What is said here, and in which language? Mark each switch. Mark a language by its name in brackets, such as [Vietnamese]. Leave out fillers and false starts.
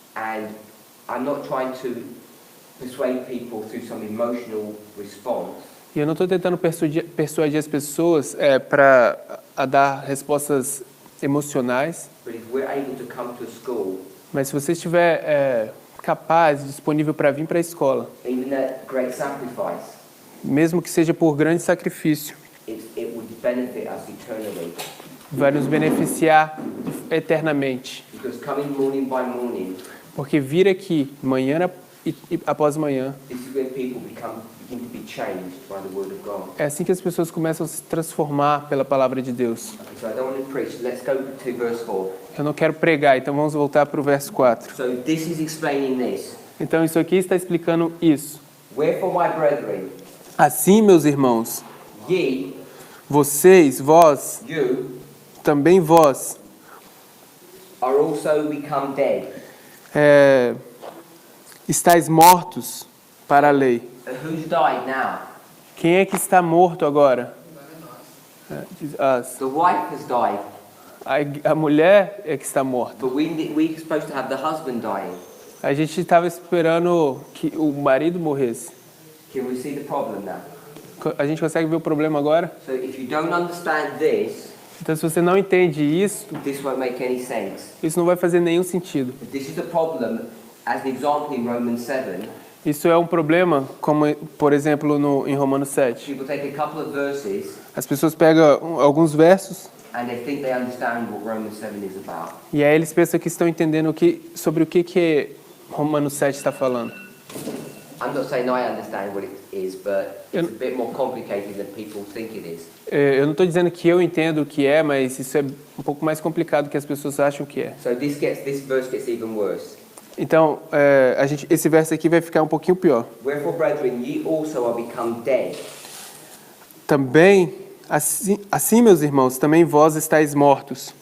[English] And I'm not trying to persuade people through some emotional response. [Portuguese] E eu não estou tentando persuadir as pessoas para dar respostas emocionais, [English] But if we're able to come to a school, [Portuguese] mas se você estiver capaz, disponível para vir para a escola, [English] even at great sacrifice, [Portuguese] mesmo que seja por grande sacrifício, [English] it would benefit us eternally. [Portuguese] vai nos beneficiar eternamente. [English] Because coming morning by morning, [Portuguese] Porque vir aqui, manhã e após manhã, [English] this is where people begin to be changed by the Word of God. [Portuguese] é assim que as pessoas começam a se transformar pela palavra de Deus. [English] Okay, so I don't want to preach. Let's go to verse 4. [Portuguese] Eu não quero pregar, então vamos voltar para o verso 4. [English] So this is explaining this. [Portuguese] Então isso aqui está explicando isso. [English] Wherefore, my brethren, [Portuguese] Assim, meus irmãos, [English] ye, [Portuguese] vocês, vós, [English] you, [Portuguese] também vós, [English] are also become dead. [Portuguese] estáis mortos para a lei. [English] Who's died now? [Portuguese] Quem é que está morto agora? [English] The wife has died, [Portuguese] A mulher é que está morta. [English] but we're supposed to have the husband dying. [Portuguese] A gente estava esperando que o marido morresse. [English] Can we see the problem now? [Portuguese] A gente consegue ver o problema agora? [English] So if you don't understand this, [Portuguese] Então, se você não entende isso, [English] this won't make any sense. [Portuguese] isso não vai fazer nenhum sentido. [English] This is the problem, as an example in Romans 7. [Portuguese] Isso é um problema, como, por exemplo, em Romanos 7. [English] People take a couple of verses [Portuguese] As pessoas pegam alguns versos [English] and they think they understand what Romans 7 is about. [Portuguese] e aí eles pensam que estão entendendo sobre o que Romanos 7 está falando. [English] I'm not saying I understand what it is, but it's a bit more complicated than people think it is. [Portuguese] Eu não estou dizendo que eu entendo o que é, mas isso é um pouco mais complicado do que as pessoas acham que é. [English] So this verse gets even worse. [Portuguese] Então, esse verso aqui vai ficar um pouquinho pior. [English] Wherefore, brethren, ye also are become dead. [Portuguese] Também, assim, meus irmãos, também vós estáis mortos.